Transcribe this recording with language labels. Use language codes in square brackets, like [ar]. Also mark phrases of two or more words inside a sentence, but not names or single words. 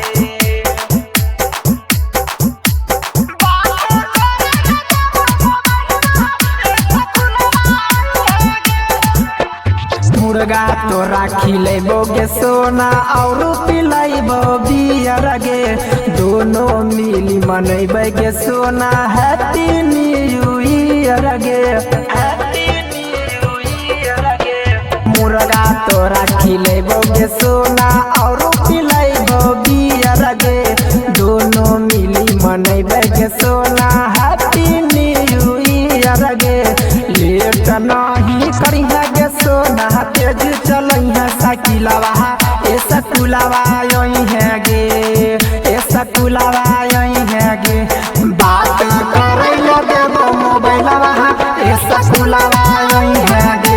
[anp] मुर्गा तोरा खिलेबो गे सोना और पिलाइबो बियर गे। दोनों मिली मनैबे गे सोना [en] Happy New Year [anp] गे। [en] Happy New Year गे। [anp] मुर्गा तोरा खिलेबो गे सोना और पिलाइबो बियर गे। दोनों मिली मनैबे गे सोना [en] Happy New Year [anp] गे। लेट नहीं करिहा गे सोना तेज चलइहा साइकिलवा ऐसा कुलवा आई है गे। ऐसा कुलवा आई है गे। बात करे लगे मोबाइलवा ऐसा कुलवा आई है गे।